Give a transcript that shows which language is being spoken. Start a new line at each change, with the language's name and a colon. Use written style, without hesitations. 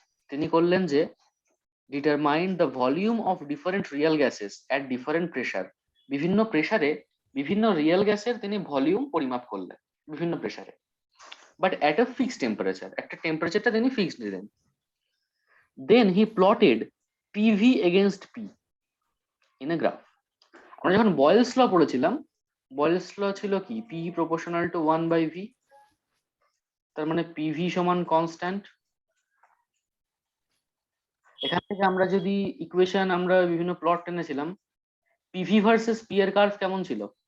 Bangla: তিনি করলেন যে
English: Determine the volume of different real gases at different pressure.
Bangla: বিভিন্ন প্রেসারে বিভিন্ন রিয়েল গ্যাসের তিনি ভলিউম পরিমাপ করলেন, বিভিন্ন প্রেসারে,
English: But at a fixed temperature.
Bangla: একটা টেম্পারেচারটা তিনি ফিক্সড দিলেন।
English: Then he plotted PV against P in a graph.
Bangla: আমরা যখন বয়েলস ল পড়েছিলাম, বয়েলস ল ছিল কি
English: P proportional to 1/V,
Bangla: তার মানে PV সমান কনস্ট্যান্ট। এখান থেকে আমরা যদি ইকুয়েশন আমরা বিভিন্ন প্লট টেনেছিলাম, PV ভার্সেস P এর কার্ভ কেমন ছিল?